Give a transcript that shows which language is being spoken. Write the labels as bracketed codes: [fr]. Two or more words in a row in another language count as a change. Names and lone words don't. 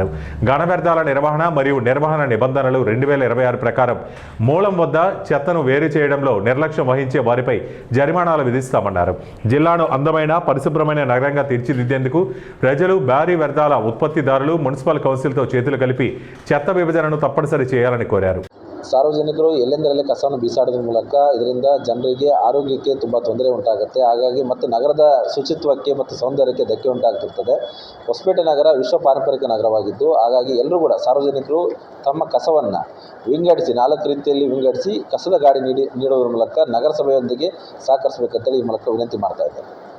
[te] ఘన వ్యర్థాల నిర్వహణ మరియు నిర్వహణ నిబంధనలు 2026 ప్రకారం మూలం వద్ద చెత్తను వేరు చేయడంలో నిర్లక్ష్యం వహించే వారిపై జరిమానాలు విధిస్తామన్నారు. జిల్లాను అందమైన పరిశుభ్రమైన నగరంగా తీర్చిదిద్దేందుకు ప్రజలు, భారీ వ్యర్థాల ఉత్పత్తిదారులు మున్సిపల్ కౌన్సిల్తో చేతులు కలిపి చెత్త విభజనను తప్పనిసరి చేయాలని ಕೋರ್ಯಾರು. [kn] ಸಾರ್ವಜನಿಕರು ಎಲ್ಲೆಂದರಲ್ಲೇ ಕಸವನ್ನು ಬೀಸಾಡೋದ್ರ ಮೂಲಕ ಇದರಿಂದ ಜನರಿಗೆ ಆರೋಗ್ಯಕ್ಕೆ ತುಂಬ ತೊಂದರೆ ಉಂಟಾಗುತ್ತೆ. ಹಾಗಾಗಿ ಮತ್ತು ನಗರದ ಶುಚಿತ್ವಕ್ಕೆ ಮತ್ತು ಸೌಂದರ್ಯಕ್ಕೆ ಧಕ್ಕೆ ಉಂಟಾಗ್ತಿರ್ತದೆ. ಹೊಸಪೇಟೆ ನಗರ ವಿಶ್ವ ಪಾರಂಪರಿಕ ನಗರವಾಗಿದ್ದು, ಹಾಗಾಗಿ ಎಲ್ಲರೂ ಕೂಡ ಸಾರ್ವಜನಿಕರು ತಮ್ಮ ಕಸವನ್ನು ವಿಂಗಡಿಸಿ 4 ರೀತಿಯಲ್ಲಿ ವಿಂಗಡಿಸಿ ಕಸದ ಗಾಡಿ ನೀಡೋದ್ರ ಮೂಲಕ ನಗರಸಭೆಯೊಂದಿಗೆ ಸಹಕರಿಸಬೇಕಂತೇಳಿ ಈ ಮೂಲಕ ವಿನಂತಿ ಮಾಡ್ತಾ ಇದ್ದಾರೆ.